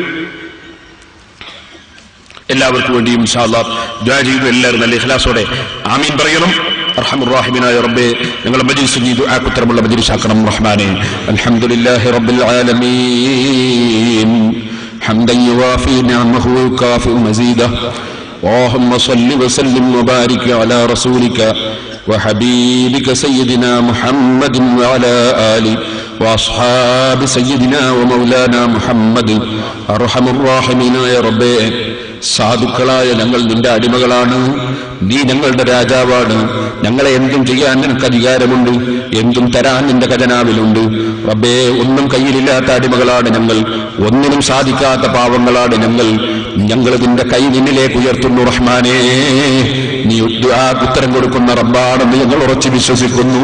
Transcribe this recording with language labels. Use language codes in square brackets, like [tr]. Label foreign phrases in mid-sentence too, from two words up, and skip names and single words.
[ml] എല്ലാവർക്കും വേണ്ടിയും [ar] إن شاء الله [ml] ദുആ ചെയ്തു. എല്ലാവരും നല്ല ഇഖ്ലാസോടെ ആമീൻ പറയണം. [ar] أرحم الرحيم [ml] റബ്ബേ, ഞങ്ങളുടെ മജ്ലിസ് നീ ദുആക്ക് ഉത്തരമുള്ള മജ്ലിസാക്കണം റഹ്മാനെ. [ar] الحمد لله رب العالمين حمدا يوافي نعمه ويكافئ مزيده. اللهم صل وسلم وبارك على رسولك وحبيبك سيدنا محمد وعلى آله وأصحاب سيدنا ومولانا محمد. أرحم الراحمين يا ربي, [ml] സാധുക്കളായ ഞങ്ങൾ നിന്റെ അടിമകളാണ്. നീ ഞങ്ങളുടെ രാജാവാണ്. ഞങ്ങളെ എന്തും ചെയ്യാൻ നിനക്ക് അധികാരമുണ്ട്, എന്തും തരാൻ നിന്റെ ഖജനാവിലുണ്ട്. റബ്ബേ, ഒന്നും കയ്യിലില്ലാത്ത അടിമകളാണ് ഞങ്ങൾ, ഒന്നിനും സാധിക്കാത്ത പാവങ്ങളാണ് ഞങ്ങൾ. ഞങ്ങൾ നിന്റെ കൈ നിന്നിലേക്ക് ഉയർത്തുന്നു റഹ്മാനേ. നീ ദുആക്ക് ഉത്തരം കൊടുക്കുന്ന റബ്ബാണെന്ന് ഞങ്ങൾ ഉറച്ചു വിശ്വസിക്കുന്നു.